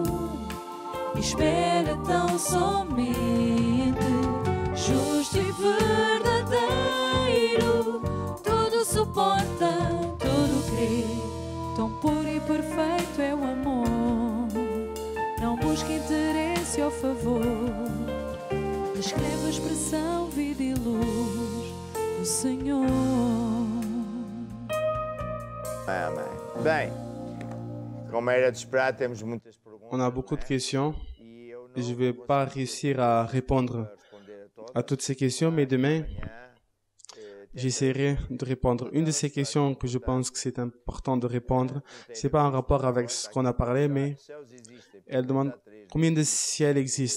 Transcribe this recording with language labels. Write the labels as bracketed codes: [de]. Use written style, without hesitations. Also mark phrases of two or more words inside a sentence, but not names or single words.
[pt] espera tão somente, justo e verdadeiro, tudo suporta, tudo crê, tão puro e perfeito é o amor, não busca interesse ou favor, descreve a expressão, vida e luz do Senhor. Amém. Bem, como era de esperar, temos muitas perguntas. [fr] On a beaucoup de questions et je ne vais pas réussir à répondre à toutes ces questions, mais demain, j'essaierai de répondre. Une de ces questions que je pense que c'est important de répondre, c'est pas en rapport avec ce qu'on a parlé, mais elle demande combien de ciels existent.